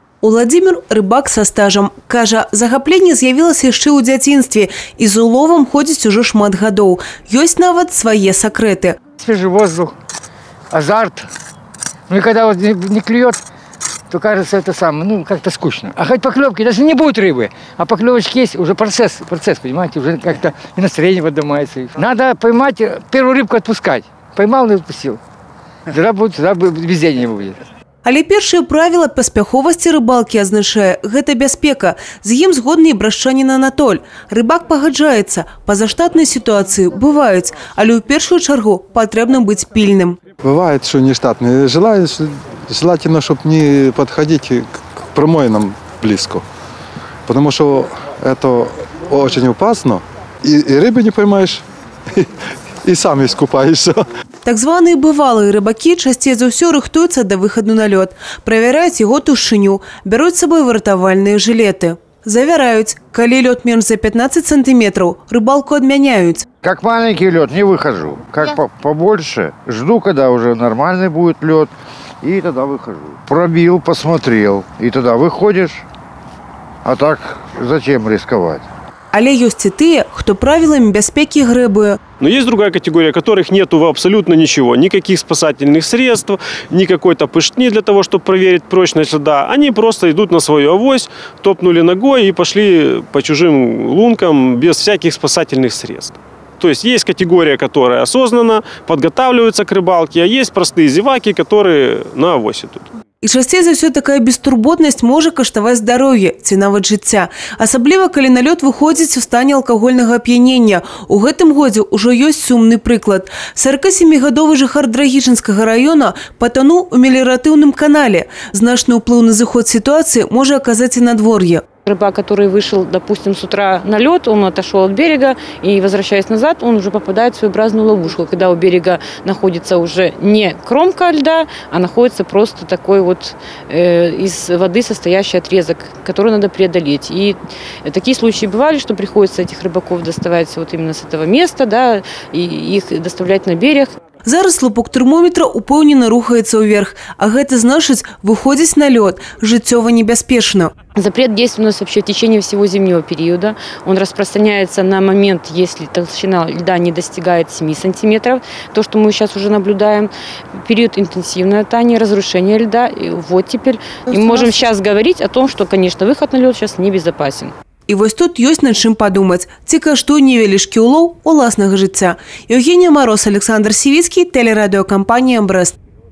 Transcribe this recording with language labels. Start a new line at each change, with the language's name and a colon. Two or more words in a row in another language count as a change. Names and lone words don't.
Belarusian: Уладзімір – рыбак са стажам. Кажа, захапленне з'явілася яшчэ ў дзяцінстве і з уловам ходзіць ужо шмат гадоў. Ёсць нават свае сакрэты.
Russian: Свежий воздух, азарт. Ну и когда вот не клюет, то кажется это самое, как-то скучно. А хоть поклевки, даже не будет рыбы, а поклевочки есть, уже процесс, понимаете, уже как-то и настроение поднимается. Надо поймать, первую рыбку отпускать. Поймал и отпустил. Тогда везение будет.
Belarusian: Але першае правіла паспяховасці рыбалкі азначае – гэта бяспека. З ім згодны і брашчанін Анатоль. Рыбак пагаджаецца, пазаштатныя сітуацыі бываюць, але ў першую чаргу патрэбна быць пільным.
Russian: Бывает, что нештатные. Желательно, чтобы не подходить к промоинам близко, потому что это очень опасно, и рыбы не поймаешь, и сам искупаешься.
Belarusian: Так званыя бывалыя рыбакі часцей за ўсё рыхтуюцца да выхаду на лёд, правяраюць яго тушыню, бяруць з сабой выратавальныя жылеты. Завяраюць, калі лёд менш за 15 сантиметров, рыбалку адмяняюць.
Russian: Как маленький лед не выхожу, как побольше, жду, когда уже нормальный будет лед, и тогда выхожу. Пробил, посмотрел, и тогда выходишь, а так зачем рисковать? Але ёсць і тыя, хто правіламі бяспекі грэбуе. Но есть другая категория, которых нету абсолютно ничего. Никаких спасательных средств, ни какой-то пыштни для того, чтобы проверить прочность льда. Они просто идут на свою авось, топнули ногой и пошли по чужим лункам без всяких спасательных средств. То есть категория, которая осознанно подготавливается к рыбалке, а есть простые зеваки, которые на авось идут.
Belarusian: І часцей за ўсё такая бестурботнасць можа каштаваць здароўе ці нават жыцця. Асабліва, калі на лёд выходзіць у стане алкагольнага ап'янення. У гэтым годзе ўжо ёсць сумны прыклад. 47-гадовы жыхар Драгічынскага района патануў у меліяратыўным канале. Значны ўплыў на зыход сітуацыі можа аказаць і надвор'е.
Russian: Рыбак, который вышел, допустим, с утра на лед, он отошел от берега и, возвращаясь назад, он уже попадает в своеобразную ловушку, когда у берега находится уже не кромка льда, а находится просто такой вот из воды состоящий отрезок, который надо преодолеть. И такие случаи бывали, что приходится этих рыбаков доставать вот именно с этого места, да, и их доставлять на берег.
Belarusian: Зараз слупок тэрмометра упэўнена рухаецца ўверх, а гэта значыць выходзіць на лёд жыццёва небяспечна.
Russian: Запрет действует у нас вообще в течение всего зимнего периода. Он распространяется на момент, если толщина льда не достигает 7 сантиметров, то, что мы сейчас уже наблюдаем. Период интенсивного таяния, разрушения льда, и вот теперь. И мы можем сейчас говорить о том, что, конечно, выход на лед сейчас небезопасен.
Belarusian: І вось тут ёсць над чым падумаць. Ці каштуе невялічкі ўлоў уласнага жыцця.
Russian: Евгения Мороз, Александр Сивицкий, телерадиокомпания «Брест».